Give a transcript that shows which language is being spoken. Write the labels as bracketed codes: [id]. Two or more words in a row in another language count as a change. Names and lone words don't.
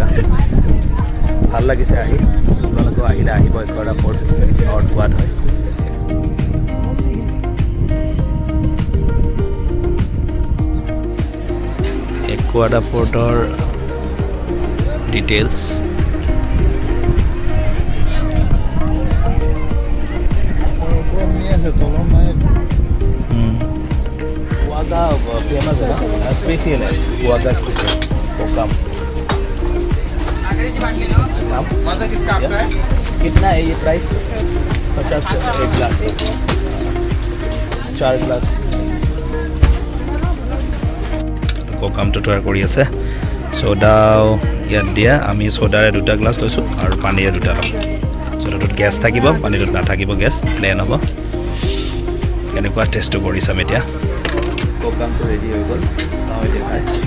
[as] ভাল লাগিছে আহি। আপোনালোকেও আহিলে আহিব একুৱাডা ফৰ্ট, নৰ্থ গোৱাত হয়। একুৱাডা ফৰ্টৰ ডিটেইলছ। [hi] वाजा फेमस है ना, स्पेशल है वाजा स्पेशल कोकम। वाजा किसका आपका है? कितना है ये प्राइस? 50 एक ग्लास, 4 ग्लास। [as] কোকামটো তৈয়াৰ কৰি আছে। সোডাও ইয়াত দিয়া। আমি সোডাৰে 2টা গ্লাছ লৈছোঁ আৰু পানীৰে 2টা ল'ম। সোডাটোত গেছ থাকিব, পানীটোত নাথাকিব, গেছ প্লেন হ'ব। কেনেকুৱা টেষ্টটো কৰি চাম এতিয়া। কোকামটো ৰেডি হৈ গ'ল, চাওঁ এতিয়া খাই।